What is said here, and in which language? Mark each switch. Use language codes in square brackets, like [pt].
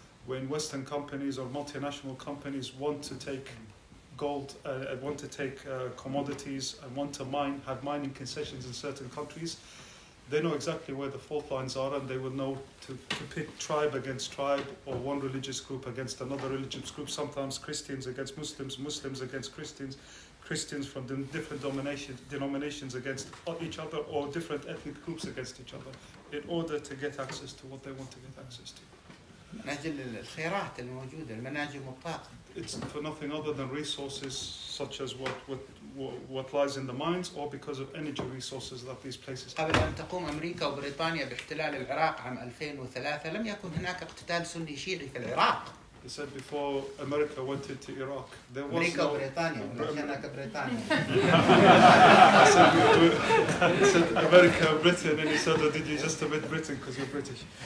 [en] When Western companies or multinational companies want to take gold, want to take commodities and want to have mining concessions in certain countries, they know exactly where the fault lines are and they will know to pit tribe against tribe or one religious group against another religious group, sometimes Christians against Muslims, Muslims against Christians, Christians from different denominations against each other or different ethnic groups against each other in order to get access to what they want to get access to. [ar] من أجل الخيرات الموجودة المناجم والطاقة. [en] It's for nothing other than resources such as what lies in the mines, or because of energy resources that these places have. [ar] قبل أن تقوم أمريكا وبريطانيا باحتلال العراق عام 2003 لم يكن هناك اقتتال سني شيعي في العراق. [en] He said before America went into Iraq, there was [ar] أمريكا [en] no... [ar] وبريطانيا مش هناك بريطانيا. [en] He said America and Britain, and he said, did you just admit Britain because you're British?